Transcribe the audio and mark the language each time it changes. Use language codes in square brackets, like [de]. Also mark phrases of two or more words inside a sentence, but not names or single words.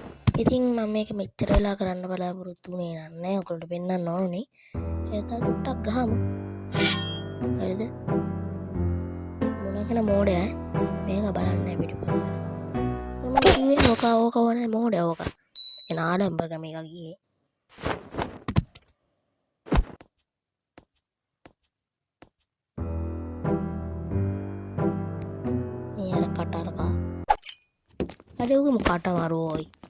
[si] ඉතින් මම මේක මෙච්චර වෙලා කරන්න බලාපොරොත්තු වෙන්නේ නැහැ. ඔයගොල්ලන්ට පෙන්නන්න ඕනේ. ඒක තව චුට්ටක් ගහමු. හරිද? මොනකන මෝඩය මේක බලන්න පිටිපස්ස. මම කිව්වේ ඕක ඕනේ මෝඩය ඕක. එන ආඩම්බර මේක ගියේ. [hi] यार कटा रखा अरे वो काटा मारो ओए